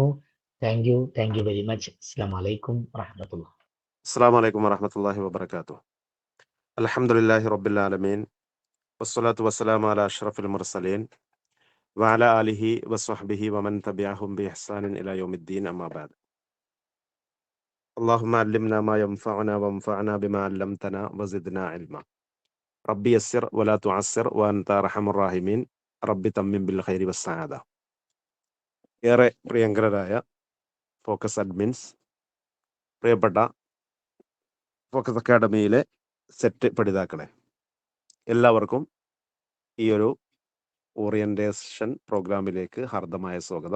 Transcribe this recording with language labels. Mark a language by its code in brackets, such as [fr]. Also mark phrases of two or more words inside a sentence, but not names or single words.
[en] Thank you very much. [ar] السلام عليكم ورحمة الله. السلام عليكم ورحمة الله وبركاته. الحمد لله رب العالمين والصلاة والسلام على أشرف المرسلين وعلى آله وصحبه ومن تبعهم بإحسان إلى يوم الدين أما بعد. اللهم علمنا ما ينفعنا وانفعنا بما علمتنا وزدنا علما. ربي يسر ولا تعسر وأنت أرحم الراحمين. ربي تمم بالخير والسعادة. [ml] ഏറെ പ്രിയങ്കരരായ ഫോക്കസ് അഡ്മിൻസ്, പ്രിയപ്പെട്ട ഫോക്കസ് അക്കാഡമിയിലെ സെറ്റ് പഠിതാക്കളെ, എല്ലാവർക്കും ഈ ഒരു [en] orientation programilekku [ml] ഹാർദമായ സ്വാഗതം.